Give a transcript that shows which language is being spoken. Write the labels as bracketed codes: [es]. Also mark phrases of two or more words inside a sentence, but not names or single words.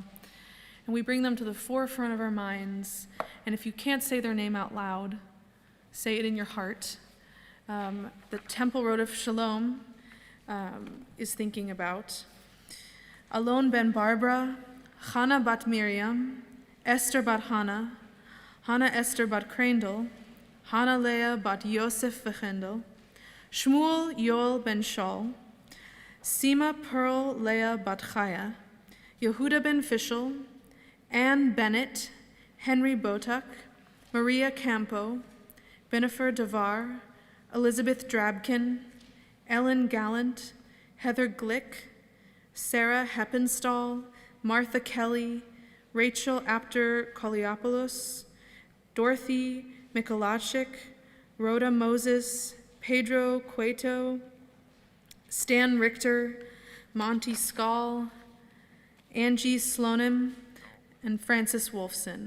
[en] And we bring them to the forefront of our minds. And if you can't say their name out loud, say it in your heart. The Temple Road of Shalom is thinking about Alon ben Barbara, Hannah bat Miriam, Esther bat Hannah, Hannah Esther bat Crandall, Hannah Leah bat Yosef v'Chendel, Shmuel Yoel ben Shaul, Sima Pearl Leah bat Chaya, Yehuda ben Fischel, Ann Bennett, Henry Botuk, Maria Campo, Benifer Devar, Elizabeth Drabkin, Ellen Gallant, Heather Glick, Sarah Heppenstall, Martha Kelly, Rachel Apter Koliopoulos, Dorothy Mikolajczyk, Rhoda Moses, Pedro Cueto, Stan Richter, Monty Skall, Angie Slonim, and Francis Wolfson.